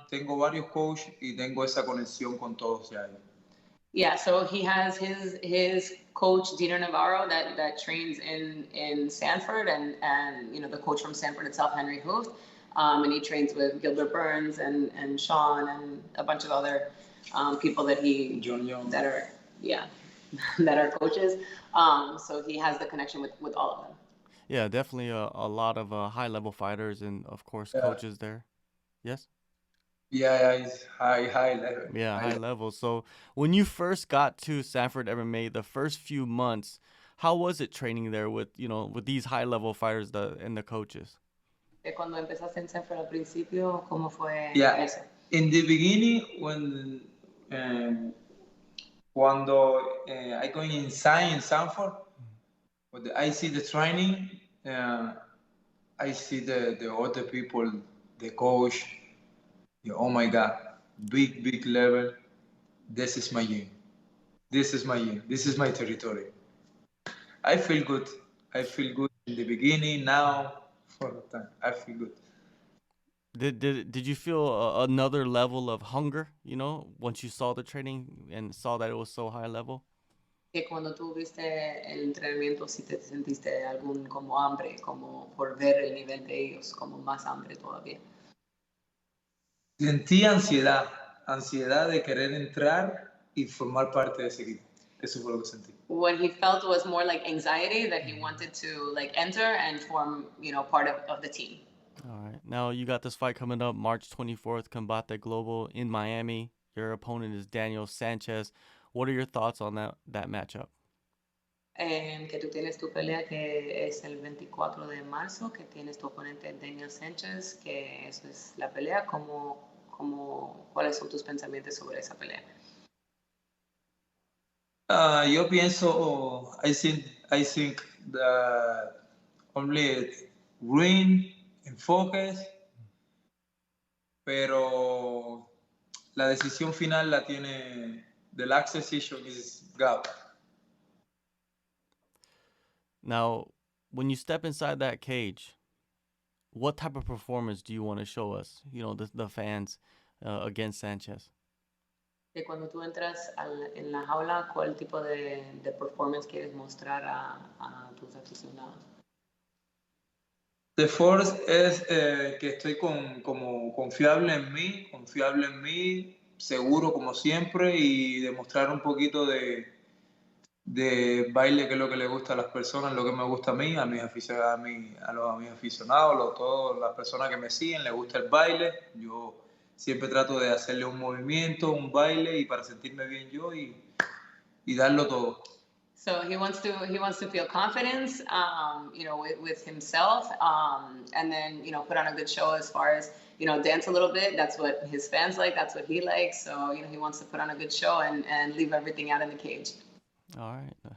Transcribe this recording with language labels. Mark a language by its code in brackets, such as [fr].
[es] Tengo varios coaches y tengo esa conexión con todos ya. [en] Yeah, so he has his coach Dieter Navarro that trains in Sanford, and the coach from Sanford itself, Henry Hooft, and he trains with Gilbert Burns and Sean and a bunch of other people that John Young. that are coaches. So he has the connection with all of them. Yeah, definitely a lot of high-level fighters and, of course, coaches there. Yes? Yeah, it's high level. Yeah, high level. So when you first got to Sanford MMA, the first few months, how was it training there with these high-level fighters and the coaches? [es] Cuando empezaste en Sanford al principio, ¿cómo fue eso? [en] Yeah, in the beginning, when [es] Cuando [en] I go inside in Sanford, I see the training, I see the other people, the coach. Oh my God, big level. This is my gym. This is my gym. This is my territory. I feel good. I feel good in the beginning. Now, for the time, I feel good. Did you feel another level of hunger, once you saw the training and saw that it was so high level? [es] Que cuando tú viste el entrenamiento, si te sentiste algún como hambre, como por ver el nivel de ellos, como más hambre todavía. Sentí ansiedad de querer entrar y formar parte de ese equipo. Eso fue lo que sentí. [en] What he felt was more like anxiety that he wanted to like enter and form, part of the team. All right. Now you got this fight coming up March 24th, Combate Global in Miami. Your opponent is Daniel Sanchez. What are your thoughts on that matchup? [es] Que tú tienes tu pelea que es el 24 de marzo, que tienes tu oponente Daniel Sanchez, que eso es la pelea. ¿Cuáles son tus pensamientos sobre esa pelea? Yo pienso, [en] I think that only win and focus, [es] pero la decisión final la tiene, [en] the last decision is God. Now, when you step inside that cage, what type of performance do you want to show us, the fans, against Sanchez? [es] Que cuando tú entras en la jaula, ¿cuál tipo de performance quieres mostrar a tus aficionados? [en] The force [es] es que estoy como confiable en mí, seguro como siempre, y demostrar un poquito de baile, que es lo que le gusta a las personas, lo que me gusta a mí, a mis aficionados, todas las personas que me siguen, les gusta el baile. Yo siempre trato de hacerle un movimiento, un baile, y para sentirme bien yo y darlo todo. [en] So he wants to feel confidence, with himself, and then put on a good show as far as dance a little bit. That's what his fans like. That's what he likes. So he wants to put on a good show and leave everything out in the cage. All right.